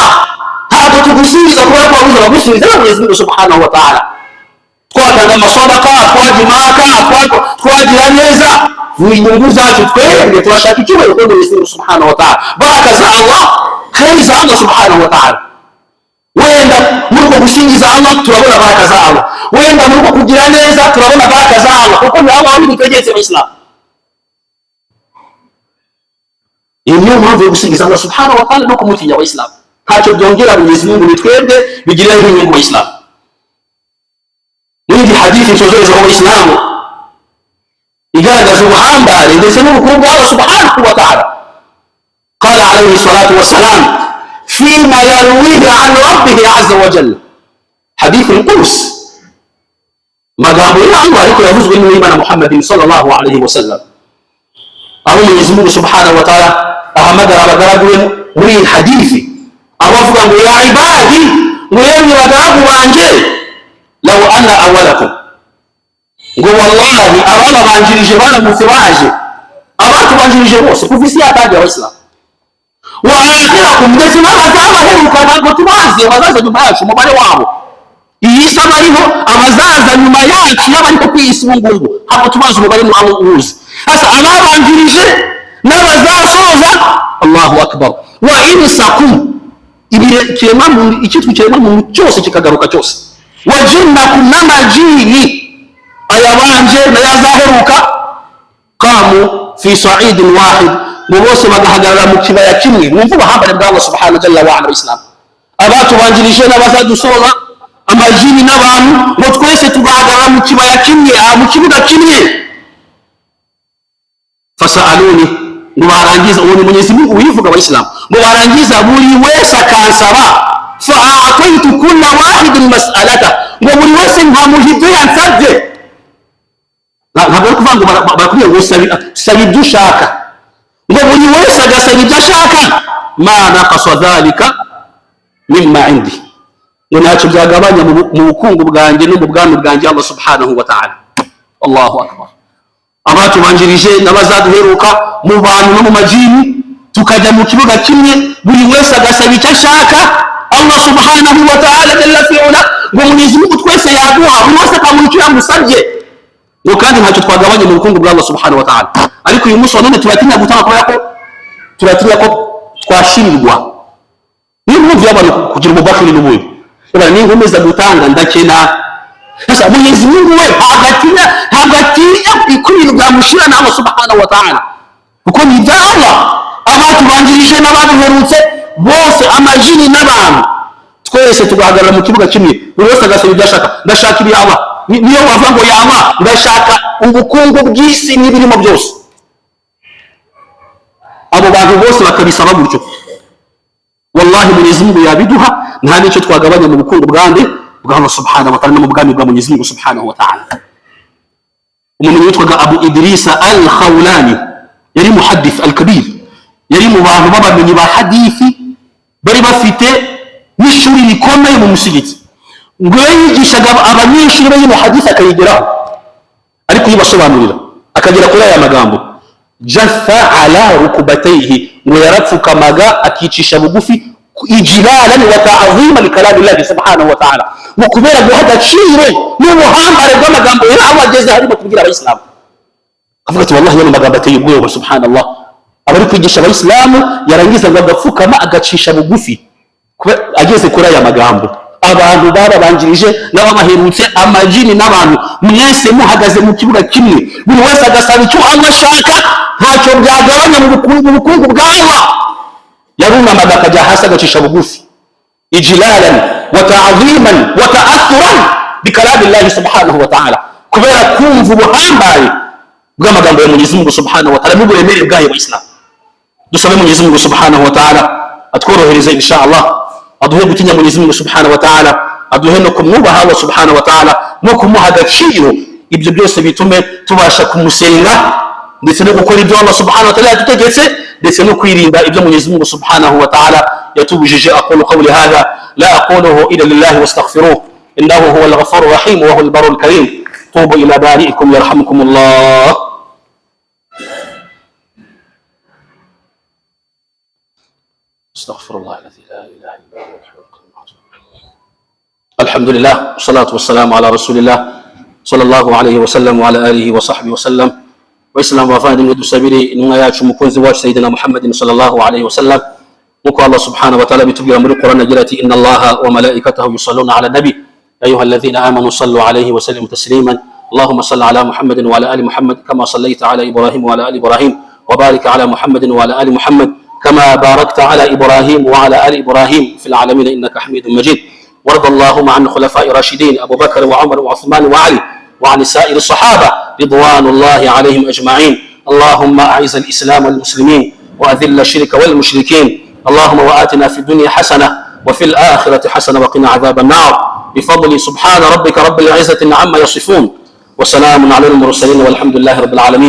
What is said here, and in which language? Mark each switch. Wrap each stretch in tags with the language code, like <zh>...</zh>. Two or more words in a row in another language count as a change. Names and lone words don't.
<rw>Ntabwo tugusingiza kubera ko wabuze abagusingiza</rw> <sw>Mwenyezi Mungu</sw> <ar>سبحانه وتعالى.</ar> <rw>Twatanga amasodaka, twajimaka, twagira neza inyungu zacu, twebwe turashaka icyubahiro kwa</rw> <sw>Mwenyezi Mungu</sw> <ar>سبحانه وتعالى,</ar> <sw>baraka za Allah, kheri za Allah</sw> <ar>سبحانه وتعالى.</ar> <rw>Wenda muri uko gusingiza Allah turabona</rw> <sw>baraka za Allah,</sw> <rw>wenda muri uko kugira neza turabona</rw> <sw>baraka za Allah,</sw> <rw>kuko ni Allah wabidutegetse Abayisilamu. Iyo niyo mpamvu yo gusingiza</rw> <ar>الله سبحانه وتعالى</ar> <rw>no kumutinya Abayisilamu, ntacyo byongera</rw> <sw>Mwenyezi Mungu</sw> <rw>ni twebwe bigirira inyungu Abayisilamu. Muri hadithi nsozereje Abayisilamu igaragaza ubuhambare ndetse n'ubukungu bwa</rw> <ar>الله سبحانه وتعالى. قال عليه الصلاة والسلام فيما يرويه عن ربه عز وجل، حديث القدس,</ar> <rw>magambo ya Allah ariko yavuzwe n'Imana Muhammadin</rw> <ar>صلى الله عليه وسلم,</ar> <rw>aho</rw> <sw>Mwenyezi Mungu</sw> <ar>سبحانه وتعالى</ar> <rw>ahamagara abagaragu muri iyi hadithi abavuga ngo</rw> <ar>يا عبادي,</ar> <rw>mwebwe bagaragu banje,</rw> <ar>لو أن أولكم,</ar> <rw>ngo wallahi abana banjirije baramutse baje, abatubanjirije bose kuva isi yatangiye Abayisilamu,</rw> <ar>وآخركم,</ar> <rw>ndetse n'abazabaheruka ntabwo tubazi, abazaza nyuma yacu umubare wabo, iyi si abariho abazaza nyuma yacu y'abariko ku isi ubu ngubu ntabwo tubazi umubare muwuzi. Hasa ababanjirije n'abazasoza,</rw> <ar>الله أكبر، وإنسكم,</ar> <rw>icyitwa ikiremwamuntu cyose kikagaruka cyose,</rw> <ar>وجنكم,</ar> <rw>n'amajini ayabanje n'ayazaheruka,</rw> <ar>قاموا في صعيد واحد,</ar> <rw>ngo bose bagahagarara mu kibaya kimwe. Mwumva ubuhambare bwa</rw> <ar>الله سبحانه جل وعلا</ar> <rw>Abayisilamu, abatubanjirije n'abazadusoza, amajini n'abantu, ngo twese tugahagarara mu kibaya kimwe, mu kibuga kimwe. Fasaluni, ngo barangiza, uwo ni</rw> <sw>Mwenyezi Mungu</sw> <rw>uyivuga Abayisilamu, ngo barangiza buri wese akansaba,</rw> <ar>فأعطيت كل واحد مسألته,</ar> <rw>ngo buri wese nkamuha ibyo yansabye. Ntabwo ari kuvuga ngo barakubwira ngo saba ibyo ushaka, ngo buri wese agasaba ibyo ashaka,</rw> <ar>ما نقص ذلك مما عندي,</ar> <rw>ngo ntacyo byagabanya mu bukungu bwanjye no mu bwami bwanjye</rw> <ar>الله سبحانه وتعالى. الله أكبر.</ar> <rw>Abatubanjirije n'abazaduheruka mu bantu no mu majini, tukajya mu kibuga kimwe, buri wese agasaba icyo ashaka,</rw> <ar>الله سبحانه وتعالى جل فعاله</ar> <rw>ngo</rw> <sw>Mwenyezi Mungu</sw> <rw>twese yaduha, buri wese akamuha icyo yamusabye, ngo kandi ntacyo twagabanye mu bukungu bwa</rw> <ar>الله سبحانه وتعالى.</ar> <rw>Ariko uyu munsi wa none turatinya gutanga, kubera ko turatinya ko twashirirwa. Niba mwumva abantu kugira umubakiri n'ubundi, ni nkomeza gutanga ndakena.</rw> <sw>Sasa Mwenyezi Mungu</sw> <rw>we ntabwo atinya ibintu byamushira na</rw> <ar>الله سبحانه وتعالى,</ar> <rw>kuko ni ibya Allah. Abatubanjirije n'abaduherutse bose, amajini n'abantu, twese tugahagarara mu kibuga kimwe, buri wese agasaba ibyo ashaka. Ndashaka ibi Allah, niyo wavuga ngo</rw> <ar>يا الله,</ar> <rw>ndashaka ubukungu bw'isi n'ibirimo byose. Abo bantu bose bakabisaba gutyo, wallahi</rw> <sw>Mwenyezi Mungu</sw> <rw>yabiduha, nta n'icyo twagabanya mu bukungu bwande bwa</rw> <ar>الله سبحانه وتعالى</ar> <rw>no mu bwami bwa</rw> <sw>Mwenyezi Mungu</sw> <ar>سبحانه وتعالى.</ar> <rw>Umuntu witwaga Abu Idrisa al-Khawlani yari</rw> <ar>محدث الكبير,</ar> <rw>yari mu bantu b'abamenyi ba hadithi, bari bafite n'ishuri rikomeye mu musigiti, ngo yigishaga abanyeshuri be mu hadithi akayigeraho, ariko yibasobanurira akagera kuri aya magambo:</rw> <ar>جثا على ركبتيه,</ar> <rw>ngo yarapfukamaga akicisha bugufi,</rw> <ar>إجلالا وتعظيما لكلام الله سبحانه وتعالى,</ar> <rw>ngo kubera guha agaciro n'ubuhambare bw'amagambo y'Allah ageze harimo kubwira abayisilamu. Avuga ati wallahi yana magambo ateye ubwoba, subhanallah. Abari kwigisha abayisilamu yarangiza ngo agapfukama agacisha bugufi ageze kuri aya magambo. Abantu barabanjirije n'ababaherutse, amajini n'abantu, mwese muhagaze mu kibuga kimwe, buri wese agasaba icyo Allah ashaka, ntacyo byagabanya mu bukungu bwa Allah. Yarunamaga akajya hasi agacisha bugufi,</rw> <ar>إجلالا وتعظيما وتأثرا بكلام الله سبحانه وتعالى,</ar> <rw>kubera kumva ubuhambaye bw'amagambo ya</rw> <sw>Mwenyezi Mungu</sw> <ar>سبحانه وتعالى</ar> <rw>n'uburemere bwayo Islam. Dusabe</rw> <sw>Mwenyezi Mungu</sw> <ar>سبحانه وتعالى</ar> <rw>atworohereze inshallah, aduhe gutinya</rw> <sw>Mwenyezi Mungu</sw> <ar>سبحانه وتعالى,</ar> <rw>aduhe no kumwubaha</rw> <ar>الله سبحانه وتعالى</ar> <rw>no kumuha agaciro. Ibyo byose bitume tubasha kumusenga ndetse no gukora ibyo</rw> <ar>الله سبحانه وتعالى</ar> <rw>yadutegetse, ndetse no kwirinda ibyo</rw> <sw>Mwenyezi Mungu</sw> <ar>سبحانه وتعالى</ar> <rw>yatubujije.</rw> <ar>أقول قولي هذا لا أقوله إلا لله وأستغفره إنه هو الغفور الرحيم وهو البر الكريم. توبوا إلى بارئكم يرحمكم الله. أستغفر الله الذي لا إله إلا هو. الحمد لله والصلاة والسلام على رسول الله صلى الله عليه وسلم وعلى آله وصحبه وسلم wa ala alihi wa sahbihi wa sallam.</ar> <rw>Waislamu wavandimwe, dusabire intumwa yacu umukunzi wacu</rw> <ar>سيدنا محمد صلى الله عليه وسلم,</ar> <rw>nkuko</rw> <ar>الله سبحانه وتعالى</ar> <rw>bitubwira muri Qur'an agira ati:</rw> <ar>إن الله وملائكته يصلون على النبي يا أيها الذين آمنوا صلوا عليه وسلموا تسليما. اللهم صل على محمد وعلى آل محمد كما صليت على إبراهيم وعلى آل إبراهيم، وبارك على محمد وعلى آل محمد كما باركت على إبراهيم وعلى آل إبراهيم في العالمين إنك حميد مجيد. وارض اللهم عن خلفاء راشدين أبو بكر وعمر وعثمان وعلي وعن سائر الصحابة رضوان الله عليهم أجمعين. اللهم أعز الإسلام والمسلمين وأذل الشرك والمشركين. اللهم وآتنا في الدنيا حسنة وفي الآخرة حسنة وقنا عذاب النار بفضل سبحان ربك رب العزة عما يصفون وسلام على المرسلين والحمد لله رب العالمين.</ar>